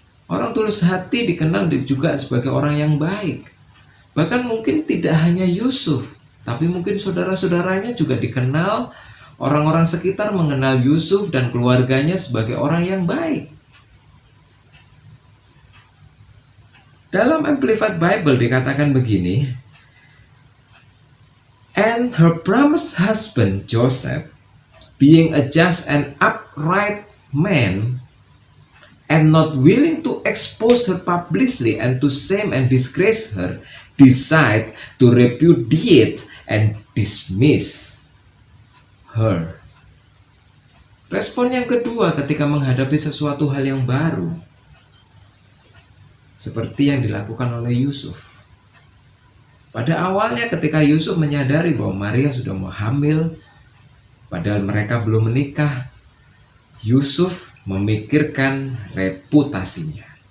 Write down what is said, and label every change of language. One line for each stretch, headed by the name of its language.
Indonesian: Orang tulus hati dikenal juga sebagai orang yang baik. Bahkan mungkin tidak hanya Yusuf, tapi mungkin saudara-saudaranya juga dikenal, orang-orang sekitar mengenal Yusuf dan keluarganya sebagai orang yang baik. Dalam Amplified Bible dikatakan begini,
English: and her promised husband Joseph, being a just and upright man, and not willing to expose her publicly and to shame and disgrace her, decide to repudiate and dismiss her.
Indonesian: Respon yang kedua ketika menghadapi sesuatu hal yang baru, seperti yang dilakukan oleh Yusuf. Pada awalnya ketika Yusuf menyadari bahwa Maria sudah mau hamil, padahal mereka belum menikah, Yusuf memikirkan reputasinya.